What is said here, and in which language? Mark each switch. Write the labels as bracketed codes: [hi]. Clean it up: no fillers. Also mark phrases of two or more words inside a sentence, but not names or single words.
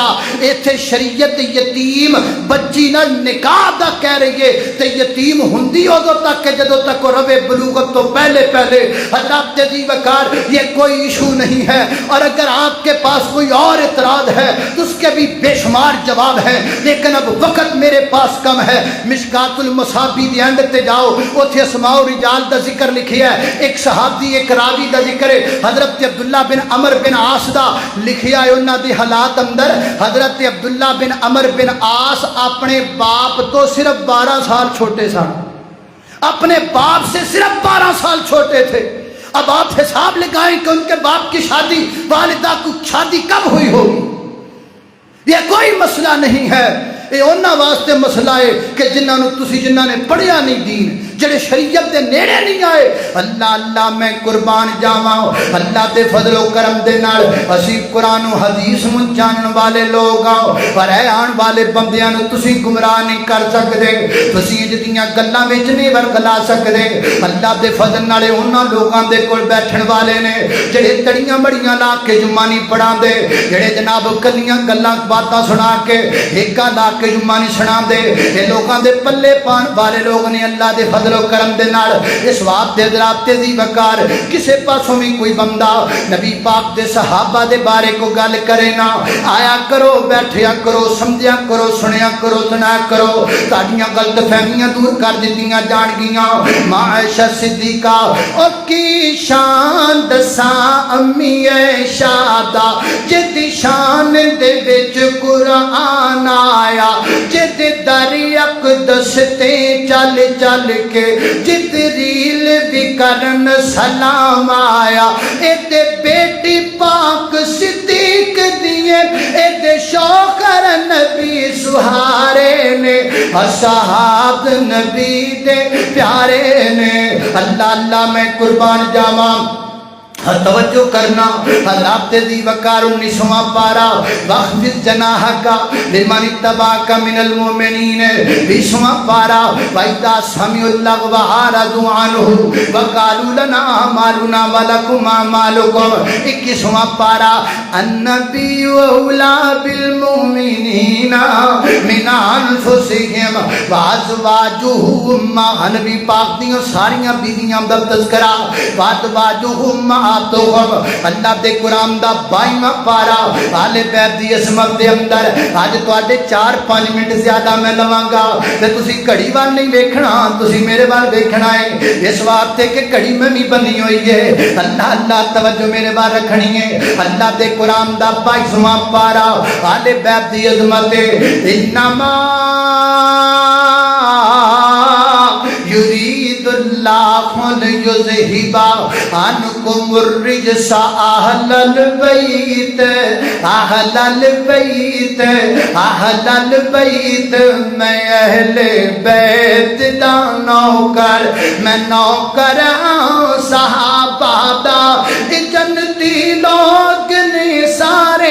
[pa] ایتھے شریعت یتیم بچی نہ نکاح دا کہہ رہی ہے تے یتیم ہندی ادو تک کہ جدو تک وہ روے بلوغت تو پہلے پہلے۔ [ur] حضرت جی وقار یہ کوئی ایشو نہیں ہے، اور اگر آپ کے پاس کوئی اور اعتراض ہے تو اس کے بھی بے شمار جواب ہیں، لیکن اب وقت میرے پاس کم ہے۔ [pa] مشکات المصابی دی اینڈ تے جاؤ، اوتھے اسماء و رجال دا ذکر لکھیا ہے، ایک صحابی ایک راوی دا ذکر ہے، حضرت عبداللہ بن عمر بن عاص دا لکھیا ہے انہاں دی حالات اندر۔ حضرت عبداللہ بن عمر بن عاص [ur] اپنے باپ تو صرف 12 سال چھوٹے سن، اپنے باپ سے صرف 12 سال چھوٹے تھے۔ اب آپ حساب لگائیں کہ ان کے باپ کی شادی، والدہ کو شادی کب ہوئی ہوگی؟ یہ کوئی مسئلہ نہیں ہے، [pa] یہ انہاں واسطے مسئلہ ہے کہ جنہاں نے پڑھیا نہیں دین، جڑے شریعت دے نیڑے نہیں آئے۔ اللہ اللہ میں قربان جاواں، اللہ دے فضل و کرم دے نال اسی قرآن و حدیث نوں جانن والے لوگ آؤ، پر اے آن والے بندیاں نوں تسی گمراہ نہیں کر سکدے، تسی جدیاں گلاں وچ نہیں ورگلا سکدے۔ اللہ دے فضل نال انہاں لوگاں دے کول بیٹھن والے نے جڑے تڑیاں بڑیاں لا کے جمعہ نہیں پڑھاندے، جڑے جناب کلیاں گلاں باتاں سنا کے ایکا لا کے جمعہ نہیں سناندے، اے لوگاں دے پلے پان والے لوگ نے۔ اللہ دے فضل فضل و کرم دے نال اس واسطے حضرات ذی وقار کسے پاسوں بھی کوئی بندہ نبی پاک دے صحابہ دے بارے کو گل کرے نا آیا کرو بیٹھیا کرو سمجھیا کرو سنیا کرو سنا کرو تاڑیاں غلط فہمیاں دور کر دیتیاں جان گیاں ماں عائشہ صدیقہ او کی شان دساں امی عائشہ دا جد شان دے وچ قرآن آیا جد در اقدس تے چل چل کے جبریل بھی کرن سلام آیا اے تے بیٹی پاک صدیق دیئے اے تے شوکر نبی سہارے نے اصحاب نبی دے پیارے نے اللہ اللہ میں قربان جاواں توجہ کرنا حضرات ذی وقار 19واں پارا [ar] واخفض جناحک لمن اتبعک من المؤمنین [pa] 20واں پارا وَإِذَا [ar] سَمِعُوا اللَّغْوَ أَعْرَضُوا عَنْهُ وَقَالُوا لَنَا أَعْمَالُنَا وَلَكُمْ أَعْمَالُكُمْ 21واں پارا النبی أَوْلَىٰ بِالْمُؤْمِنِينَ مِنْ أَنفُسِهِمْ وَأَزْوَاجُهُ أُمَّهَاتُهُمْ [pa] نبی پاک دیاں ساریاں بیویاں دا تذکرہ وَأَزْوَاجُهُ اللہ دے قرآن دا 22واں پارا آل بیت دی عظمت دے اندر اج تواڈے 4-5 منٹ زیادہ میں لواں گا تے تسی گھڑی وال نہیں ویکھنا تسی میرے وال ویکھنا ہے اس واسطے کہ گھڑی میں بھی بنی ہوئی ہے اللہ اللہ توجہ میرے وال رکھنی ہے اللہ دے قرآن دا 22واں پارا آل بیت دی عظمت انما [ar] یرید اللہ لیذہب عنکم الرجس اہل البیت اہل البیت اہل البیت [pa] میں اہل بیت دا نوکر میں نوکر صحابہ دا جنتی لوگ نے سارے